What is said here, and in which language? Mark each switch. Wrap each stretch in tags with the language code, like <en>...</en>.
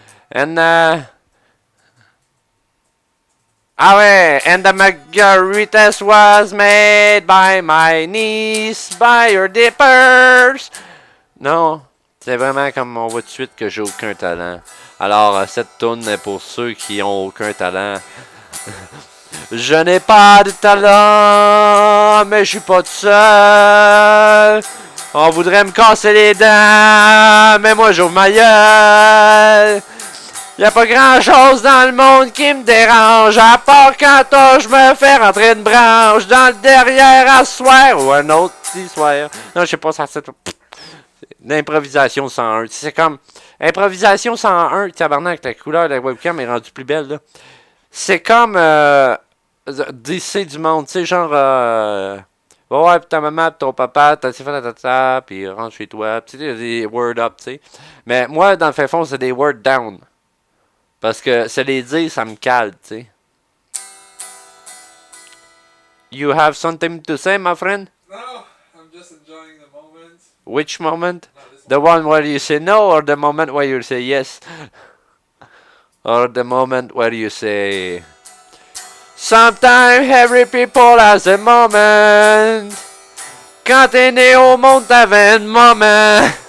<en>And and the margaritas was made by my niece, by your dippers.</en> <fr>Non, c'est vraiment comme on voit tout de suite que j'ai aucun talent. Alors, cette toune est pour ceux qui ont aucun talent. Je n'ai pas de talent, mais je suis pas tout seul. On voudrait me casser les dents, mais moi j'ouvre ma gueule. Y'a pas grand chose dans le monde qui me dérange, à part quand je me fais rentrer une branche dans le derrière à soir ou un autre petit soir. Non, je sais pas, ça c'est l'improvisation 101. C'est comme improvisation 101, tabarnak, la couleur de la webcam est rendue plus belle là. C'est comme DC du monde, tu sais, genre va voir ta maman pis ton papa, t'as fait ta tata, pis rentre chez toi, tu sais, des word up, tu sais. Mais moi, dans le fait fond, c'est des word down. Parce que se les dire, ça me cale, tu sais.</fr> <en>You have something to say, my friend? No, I'm just enjoying the moment. Which moment? No, this The one where you say no, or the moment where you say yes? Or the moment where you say... Sometimes every people has a moment.</en> <fr>Quand t'es né au monde, t'avais un moment.</fr>